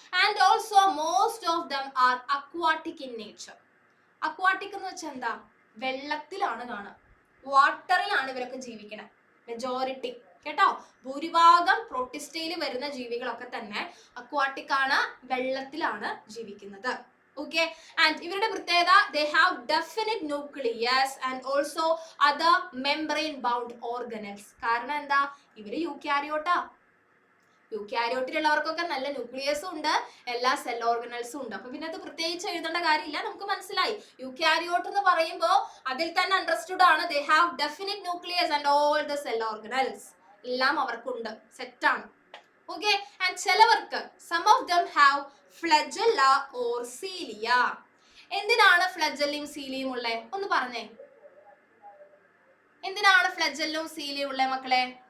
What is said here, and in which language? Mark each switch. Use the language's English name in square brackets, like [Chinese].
[English] And also most of them are aquatic in nature. [Malayalam] Aquatic എന്ന് വെച്ചാൽ എന്താ? വെള്ളത്തിലാണ് കാണുക, വാട്ടറിലാണ് ഇവരൊക്കെ ജീവിക്കണേ മെജോറിറ്റി കേട്ടോ. ഭൂരിഭാഗം പ്രോട്ടിസ്റ്റയിൽ വരുന്ന ജീവികളൊക്കെ തന്നെ അക്വാട്ടിക് ആണ്, വെള്ളത്തിലാണ് ജീവിക്കുന്നത്. ഓക്കെ, ആൻഡ് ഇവരുടെ പ്രത്യേകത [English] they have definite nucleus and also other membrane bound organelles. [Malayalam] കാരണം എന്താ? ഇവര് യൂകാരിയോട്ടാ. യൂകാരിയോട്ടിലുള്ളവർക്കൊക്കെ നല്ല ന്യൂക്ലിയസും ഉണ്ട്, എല്ലാ സെൽ ഓർഗനൽസും ഉണ്ട്. അപ്പൊ പിന്നെ അത് പ്രത്യേകിച്ച് എഴുതേണ്ട കാര്യമില്ല, നമുക്ക് മനസ്സിലായി. യൂകാരിയോട്ട് എന്ന് പറയുമ്പോൾ അതിൽ തന്നെ അണ്ടർസ്റ്റുഡ് ആണ്, [English] they have definite nucleus and all the cell organelles. [Malayalam] എല്ലാം അവർക്കുണ്ട്, സെറ്റാണ്. ഓക്കെ, ആൻഡ് ചിലവർക്ക് [English] some of them have flagella or cilia. [Malayalam] എന്തിനാണ് ഫ്ലജല്ലും സീലിയും ഉള്ളത്? ഒന്ന് പറഞ്ഞേ, എന്തിനാണ് ഫ്ലജല്ലും സീലിയും ഉള്ളത് മക്കളെ?